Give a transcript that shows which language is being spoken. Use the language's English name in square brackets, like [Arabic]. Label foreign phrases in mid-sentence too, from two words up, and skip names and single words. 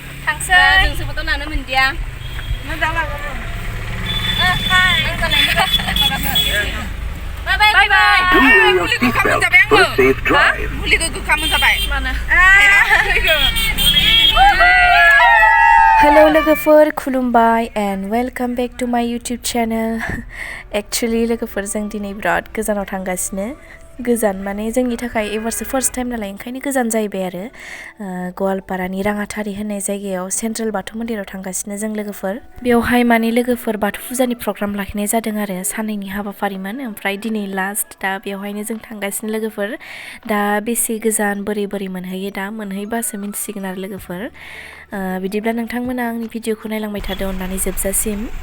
[Bodo] थांसै जों सोबोथ' नानो मोनदिया मोजां लागोन हाय बाय बाय मुलिखौ खामोन जाबाय आङो मुलिखौ गोखामोन जाबाय मानो [English] Hello [Bodo] लोगोफोर खुलुमबाय [English] and welcome back to my YouTube channel. [Bodo] Actually लोगोफोर जों दिनै बिराद गोजानाव थांगासिनो गोजान माने जोंनि थाखाय एबारसो [English] first time [Bodo] नालाय ओंखायनो गोजान जाहैबाय आरो गवालपारानि राङाथारि होननाय जायगायाव सेन्ट्रेल बाथौ मन्दिराव थांगासिनो जों लोगोफोर बेवहाय माने लोगोफोर बाथौ फुजानि प्रग्राम लाखिनाय जादों आरो साननैनि हाबाफारिमोन ओमफ्राय दिनै लास्ट दा बेवहायनो जों थांगासिनो लोगोफोर दा बेसे गोजान बोरै मोनहैयो दा मोनहैबासो मिन्थिसिगोन आरो लोगोफोर बिदिब्ला नोंथांमोना आंनि भिडिअखौ नायलांबाय थादो अननानै जोबजासिम